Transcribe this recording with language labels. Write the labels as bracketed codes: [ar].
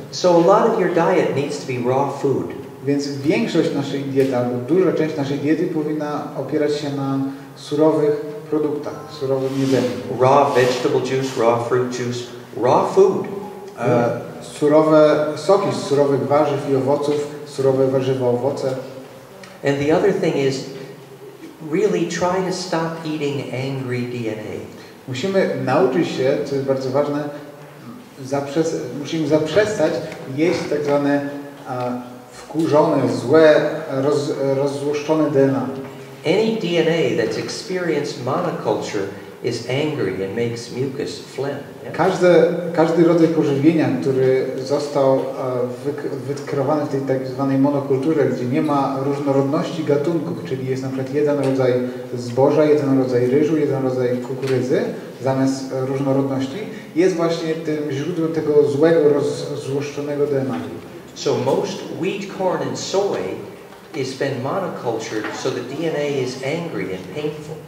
[en] So a lot of your diet needs to be raw food. [pl] Więc większość naszej diety, albo duża część naszej diety powinna opierać się na surowych produktach, surowym jedzeniu. [en] Raw vegetable juice, raw fruit juice, raw food. [pl] surowe soki z surowych warzyw i owoców, surowe warzywa, owoce. [en] And the other thing is, really try to stop eating angry DNA. [pl] Musimy nauczyć się, co jest bardzo ważne, musimy zaprzestać jeść tak zwane wkurzone, złe, rozzłoszczone DNA. [en] Any DNA that's experienced monoculture is angry and makes mucus phlegm. Yeah? [pl] Każdy rodzaj pożywienia, który został wykreowany w tej tak zwanej monokulturze, gdzie nie ma różnorodności gatunków, czyli jest na przykład jeden rodzaj zboża, jeden rodzaj ryżu, jeden rodzaj kukurydzy, zamiast różnorodności, jest właśnie tym źródłem tego złego, rozzłoszczonego DNA. [en] So most wheat, corn and soy is been monocultured, so the DNA is angry and painful.